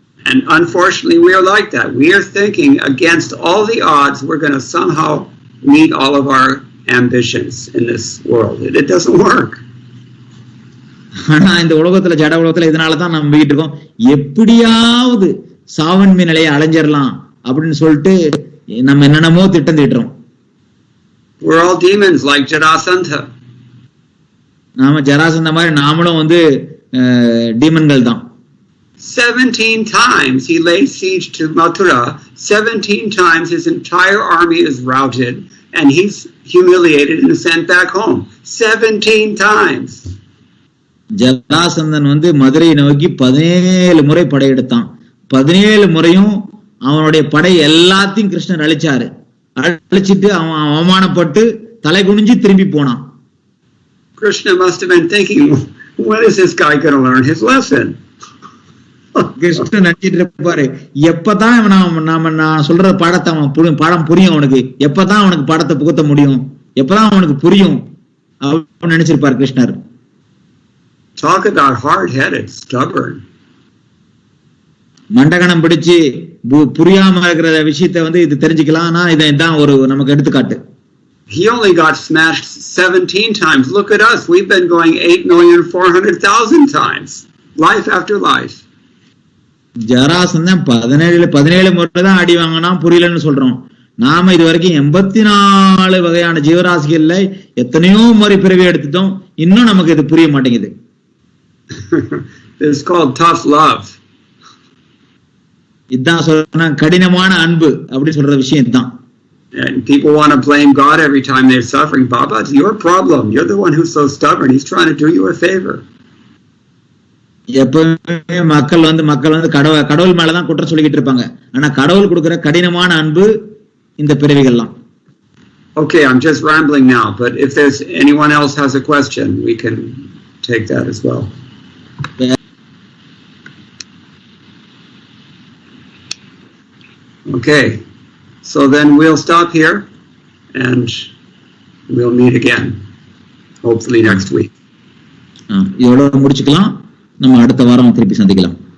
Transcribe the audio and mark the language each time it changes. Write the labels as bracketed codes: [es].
[en] And unfortunately we are like that. We are thinking against all the odds we're going to somehow meet all of our ambitions in this world. It doesn't work. [ta] ஆனா இந்த உலகத்துல ஜட உலகத்துல இதனாலதான் நம்பிக்கிட்டு இருக்கோம், எப்படியாவது சாவன்மை நிலையை அலைஞ்சிடலாம் அப்படின்னு சொல்லிட்டு நம்ம என்னென்னமோ திட்டம் தீட்டுறோம். [en] We're all demons like Jarasandha. [ta] நாம ஜராசந்த மாதிரி நாமளும் டீமன்கள் தான். [en] 17 times he laid siege to Mathura. 17 times his entire army is routed and he's humiliated and sent back home. 17 times. [ta] Jarasandhan மதுரையை நோக்கி 17 முறை படையெடுத்தான். 17 முறையும் அவனுடைய படை எல்லாத்தையும் கிருஷ்ணர் அழிச்சாரு. அழிச்சிட்டு அவன் அவமானப்பட்டு தலை குனிஞ்சு திரும்பி போனான். [en] Krishna must have been thinking, when is this guy going to learn his lesson? [ta] Krishnan நினைச்சிட்டு இருப்பாரு, எப்பதான் நான் சொல்ற பாடத்தை அவன் பாடம் புரியும், அவனுக்கு எப்பதான் அவனுக்கு பாடத்தை புகுத்த முடியும், எப்பதான் அவனுக்கு புரியும் அப்படின்னு நினைச்சிருப்பாரு கிருஷ்ணர். [en] Talk about hard-headed, stubborn. [ta] மண்டகணம் பிடிச்சு புரியாம இருக்கிற விஷயத்தை இது தெரிஞ்சுக்கலாம். இதான் ஒரு நமக்கு எடுத்துக்காட்டு. [en] He only got smashed 17 times. Look at us. We've been going 8,400,000 times. Life after life. [ta] Jarasandhan 17 முறை தான் அடி வாங்கினா புரியலன்னு சொல்றோம். நாம இது வரைக்கும் 84 வகையான ஜீவராசிகள்ல எத்தனையோ முறை பிறவி எடுத்துட்டோம், இன்னும் நமக்கு இது புரிய மாட்டேங்குது. [en] This is called tough love. [ta] இதான் சொல்ற கடினமான அன்பு அப்படி சொல்ற விஷயம் தான். [en] And people want to blame God every time they're suffering. Baba, it's your problem. You're the one who's so stubborn. He's trying to do you a favor. [ta] எப்பவுமே மக்கள் கடவுள் மேலதான் குற்றம் சொல்லிக்கிட்டு இருப்பாங்க. ஆனா கடவுள் கொடுக்கிற கடினமான அன்பு இந்த பிறவிகள்லாம். [en] Okay, I'm just rambling now, but if there's anyone else has a question, we can take that as well. Okay, so then we'll stop here and we'll meet again, hopefully next week. [ta] இதோட முடிச்சுக்கலாம், நம்ம அடுத்த வாரம் திருப்பி சந்திக்கலாம்.